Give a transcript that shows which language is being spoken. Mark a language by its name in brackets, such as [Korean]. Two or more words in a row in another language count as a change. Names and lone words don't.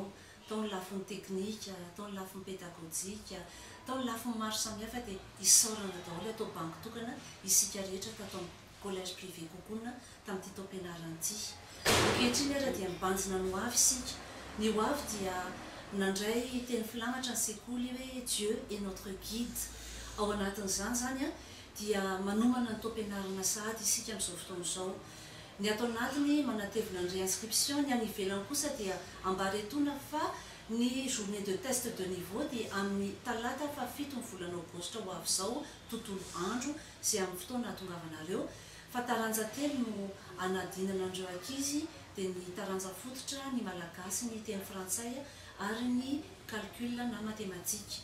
[Malagasy] Tao ny lafiny teknika, tao ny lafiny pédagogique, tao ny lafiny maro samihafa dia isaorana daholo atao banky tokana isika rehetra tatao [French] collège privé [Malagasy] kokonina tamin'ity tompianarana ity. Ankehitriny ara dia mibanjina ny ho avy isika. Ny ho avy dia nandray teny filamatra ny sekoly hoe [French] Dieu est notre guide. [Malagasy] Ao anatin'izany zany dia manomana ny tompianarana sahady isika amin'izao fotoana izao. Ny atao anatiny manatevina ny réinscription ny any ivelany kosa dia ambaretona fa ny [French] journée de test de niveau [Malagasy] dia amin'ny talata fa 7 ny volana aogositra ho avy izao tontolo andro izay amin'ny fotoana hahatongavanareo fa taranja telo no anadinana andreo ankizy dia ny taranja fototra ny malagasy ny teny frantsay ary ny calcul na matematika.